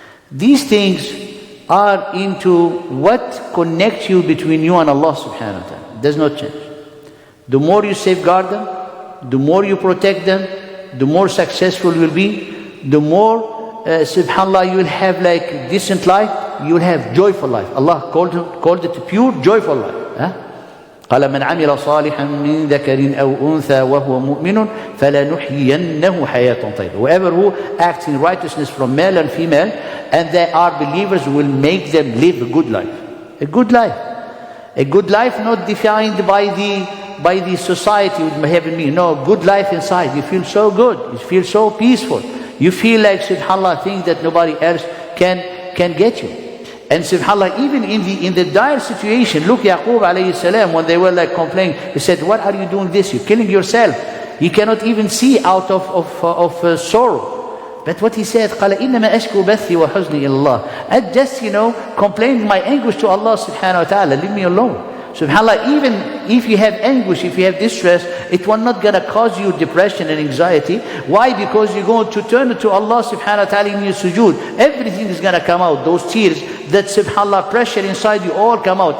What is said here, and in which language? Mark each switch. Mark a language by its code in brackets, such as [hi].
[en] These things are into what connects you between you and Allah subhanahu wa ta'ala. Does not change. The more you safeguard them, the more you protect them, the more successful you will be, the more, subhanAllah, you will have like decent life, you will have joyful life. Allah called it pure, joyful life. [ar] قال من عمل صالحا من ذكر أو أنثى وهو مؤمن فلنحيينه حياة طيبة. [en] Whoever who acts in righteousness from male and female, and they are believers, will make them live a good life. A good life. A good life not defined by the society with having me. No, good life inside. You feel so good. You feel so peaceful. You feel like, subhanAllah, things that nobody else can get you. And subhanAllah, even in the dire situation, look, Yaqub alayhi salam, when they were like complaining, he said, what are you doing this? You're killing yourself. You cannot even see out of sorrow. But what he said, [ar] قَالَ إِنَّمَا أَشْكُو بَثِّي وَحُزْنِي إِلَى اللَّهِ. [en] I just, complained my anguish to Allah subhanahu wa ta'ala. Leave me alone. SubhanAllah, even if you have anguish, if you have distress, it will not going to cause you depression and anxiety. Why? Because you're going to turn to Allah subhanahu wa ta'ala in your sujood. Everything is going to come out. Those tears, that subhanAllah pressure inside you, all come out.